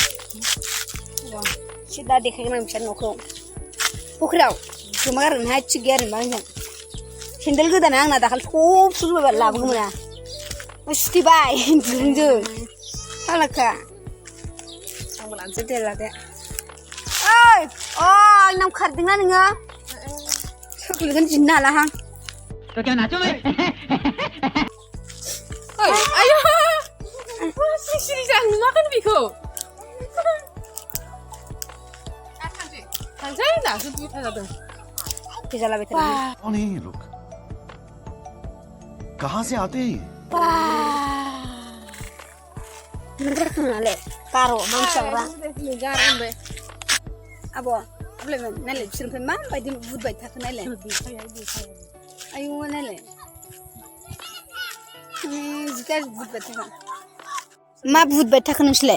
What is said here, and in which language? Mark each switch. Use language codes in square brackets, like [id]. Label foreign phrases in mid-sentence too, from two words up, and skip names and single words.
[brx] सिदा देखायगोन आं बिसोर न'खौ फख्रियाव गोमा गारगोनहाय थिग गैया आरो मा होनगोन सेन्देल गोदाना आंना दाखालि सब सुबाय लाबोगौमोन ना सुथेबाय दुरुंजों फालाखा आंबो लानोसै दे लादो ओइ आंनाव खारदोंना नोङो चक्लेटखौनो दिहुननो हालाहां [hi] तो क्या नाचो मैं [brx] आयो सिरि जानो नुवाखै बेखौ थांसै दासो दुइथा जादों फैजालाबाय [hi] कौन है ये लोग कहाँ से आते हैं [brx] नालाय गार' मानसियाब्रा गार' होनबाय आब' अब्लायमोन नायलाय बिसोरनिफ्राय माबायदि बुदबाय थाखो नायलाय आयु नायलाय गाज्रि बुदबाय थाखो मा बुदबाय थाखो नोंसोरलाय